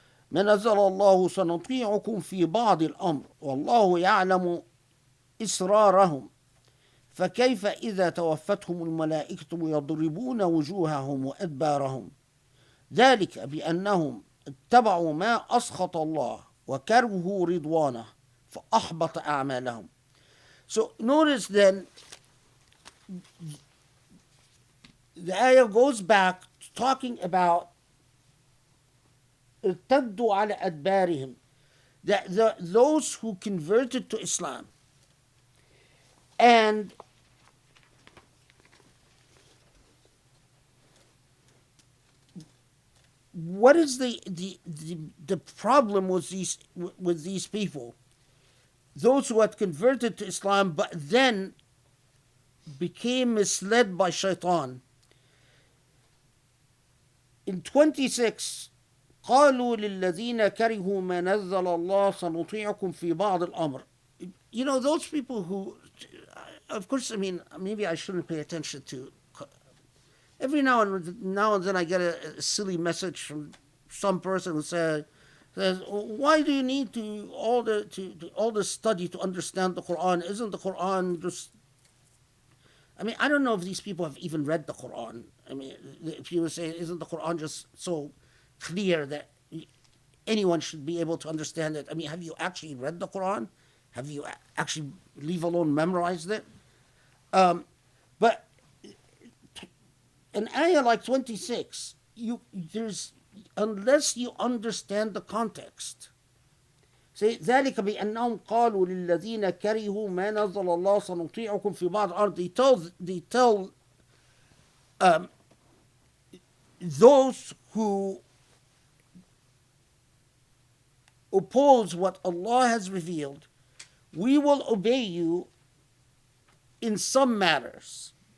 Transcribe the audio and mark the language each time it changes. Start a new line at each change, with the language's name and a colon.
Arabic: نزل الله سنطيعكم في بعض الأمر والله يعلم إسرارهم فكيف إذا توفتهم الملائكة يضربون وجوههم وأدبارهم ذلك بأنهم اتبعوا ما أسخط الله وكرهوا رضوانه فأحبط أعمالهم.
English: So notice then, the ayah goes back to talking about
Arabic: ارتدوا على أدبارهم,
English: that those who converted to Islam. And what is the problem with these people? Those who had converted to Islam but then became misled by shaitan. In 26,
Arabic: قالوا للذين كرهوا ما نزل الله سنطيعكم في بعض الأمر.
English: Those people who of course, I mean, maybe I shouldn't pay attention to. Every now and then I get a silly message from some person who says, "Why do you need to all the study to understand the Quran? Isn't the Quran just?" I mean, I don't know if these people have even read the Quran. I mean, if you were saying, "Isn't the Quran just so clear that anyone should be able to understand it?" I mean, have you actually read the Quran? Have you actually, leave alone, memorized it? But an ayah like 26, there's, unless you understand the context. Say
Arabic: ذلك بأنهم قالوا للذين كرهوا ما نزل الله سنطيعكم في بعض الأرض.
English: They tell those who oppose what Allah has revealed, we will obey you in some matters.